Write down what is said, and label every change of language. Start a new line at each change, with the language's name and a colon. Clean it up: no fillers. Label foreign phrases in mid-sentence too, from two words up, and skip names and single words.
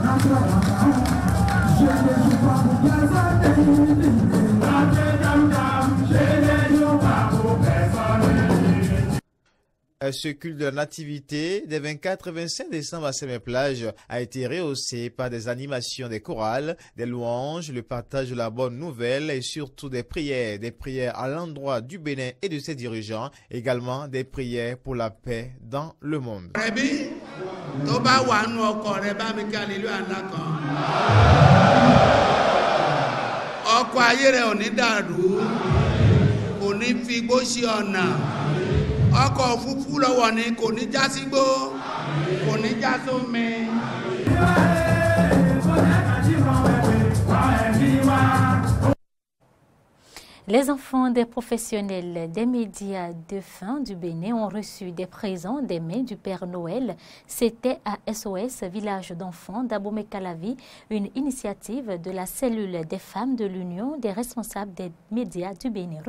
French: Ce culte de la nativité des 24 et 25 décembre à Sémé-Plage a été rehaussé par des animations des chorales, des louanges, le partage de la bonne nouvelle et surtout des prières à l'endroit du Bénin et de ses dirigeants, également des prières pour la paix dans le monde.
Yoruba: Ọkọ̀ òfurufú lọ́wọ́ ni kò ní já sígbó, kò ní já sómi.
French: Les enfants des professionnels des médias défunts du Bénin ont reçu des présents des mains du Père Noël. C'était à SOS, village d'enfants d'Abomey-Calavi, une initiative de la cellule des femmes de l'Union des responsables des médias du Bénin.